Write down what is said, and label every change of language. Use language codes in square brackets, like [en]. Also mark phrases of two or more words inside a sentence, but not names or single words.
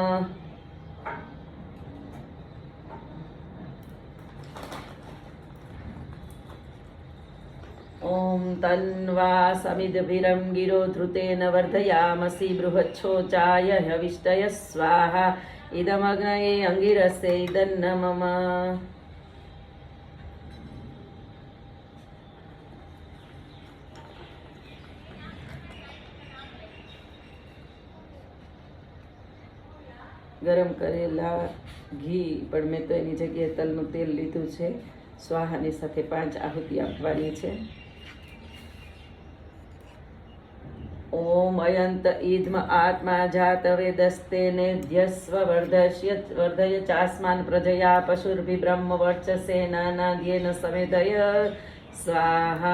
[sa] ओम तन्वा समिद्भिरं गिरो धृतेन वर्धयामसि बृहच्छोचाय हविष्टय स्वाहा। इदमग्नये अंगिरसे इदन्न मम। [gu] ગરમ કરેલા ઘી પણ મેં તો એની જગ્યાએ તલનું તેલ લીધું છે। સ્વાહાની સાથે 5 આહુતિ આપવાની છે। [sa] ओम अयंत ईद्म आत्मा जात वेदस्तेनेध्यस्व वर्धय चास्मान् प्रजया पशुर्भि ब्रह्मवर्चसे नानाध्येन समेधय स्वाहा।